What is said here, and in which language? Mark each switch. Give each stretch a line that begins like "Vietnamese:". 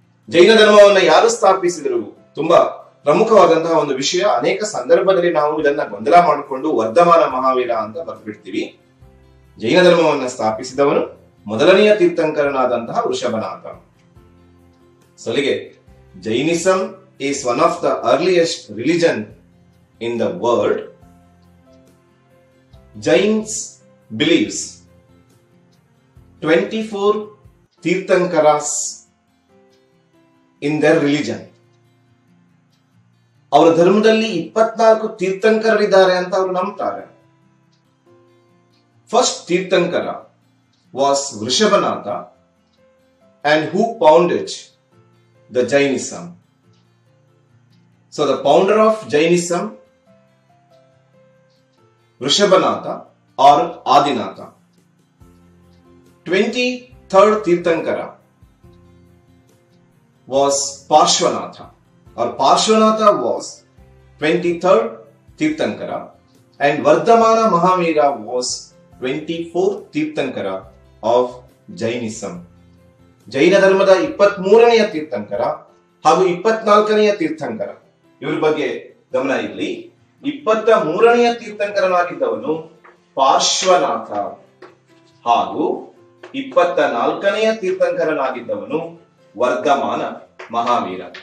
Kannada: ಜೈನ ಧರ್ಮವನ್ನ ಯಾರು ಸ್ಥಾಪಿಸಿದರು? ತುಂಬಾ ಪ್ರಮುಖವಾದಂತಹ ಒಂದು ವಿಷಯ. ಅನೇಕ ಸಂದರ್ಭದಲ್ಲಿ ನಾವು ಇದನ್ನ ಗೊಂದಲ ಮಾಡಿಕೊಂಡು ವರ್ಧಮಾನ ಮಹಾವೀರ ಅಂತ ಬರ್ಬಿಡ್ತೀವಿ. ಜೈನ ಧರ್ಮವನ್ನ ಸ್ಥಾಪಿಸಿದವನು ಮೊದಲನೆಯ ತೀರ್ಥಂಕರನಾದಂತಹ Vrishabhanatha.
English: ಸಲಿಗೆ Jainism is one of the earliest religion in the world. Jains believes 24 tirthankaras in their religion.
Kannada: ಅವರ ಧರ್ಮದಲ್ಲಿ 24 ತೀರ್ಥಂಕರರಿದ್ದಾರೆ ಅಂತ ಅವರು ನಂಬ್ತಾರೆ.
English: First tirthankara was Vrishabhanatha, and who founded the Jainism. So the founder of Jainism, Vrishabhanatha or Adinatha. 23rd tirthankara was Parshvanatha, or Parshvanatha was 23rd tirthankara, and Vardhamana Mahavira was 24th tirthankara of Jainism.
Kannada: ಜೈನ ಧರ್ಮದ 23ನೆಯ ತೀರ್ಥಂಕರ ಹಾಗೂ 24ನೆಯ ತೀರ್ಥಂಕರ ಇವರ ಬಗ್ಗೆ ಗಮನ ಇರಲಿ. 23ನೆಯ ತೀರ್ಥಂಕರನಾಗಿದ್ದವನು ಪಾರ್ಶ್ವನಾಥ ಹಾಗೂ 24ನೆಯ ತೀರ್ಥಂಕರನಾಗಿದ್ದವನು ವರ್ಧಮಾನ ಮಹಾವೀರ.